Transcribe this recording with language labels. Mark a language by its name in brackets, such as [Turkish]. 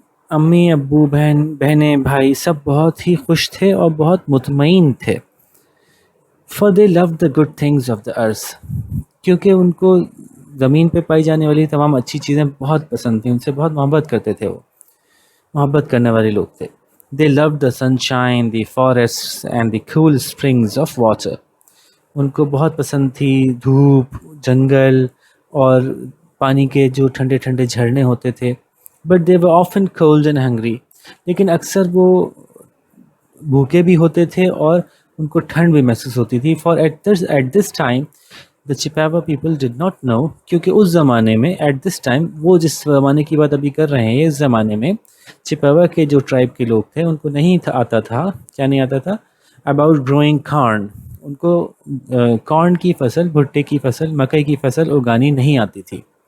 [Urdu] امی ابو بہنیں بھائی سب بہت ہی خوش تھے اور بہت مطمئن تھے. [English] For they loved the good things of the earth. [Urdu] کیونکہ ان کو زمین پہ پائی جانے والی تمام اچھی چیزیں بہت پسند تھیں، ان سے بہت محبت کرتے تھے، وہ محبت کرنے والے لوگ تھے. [English] They loved the sunshine, the forests and the cool springs of water. [Urdu] ان کو بہت پسند تھی دھوپ، جنگل اور پانی کے جو ٹھنڈے ٹھنڈے جھرنے ہوتے تھے. [English] But they were often cold and hungry. [Urdu] لیکن اکثر وہ بھوکے بھی ہوتے تھے اور ان کو ٹھنڈ بھی محسوس ہوتی تھی. [English] For at this time the Chippewa people did not know. [Urdu] کیونکہ اس زمانے میں [English] at this time، [Urdu] وہ جس زمانے کی بات ابھی کر رہے ہیں، اس زمانے میں چپیوا کے جو ٹرائب کے لوگ تھے ان کو نہیں آتا تھا. کیا نہیں آتا تھا؟ [English] about growing corn. [Urdu] ان کو کارن کی فصل، بھٹے کی فصل، مکئی کی فصل اگانی نہیں آتی تھی.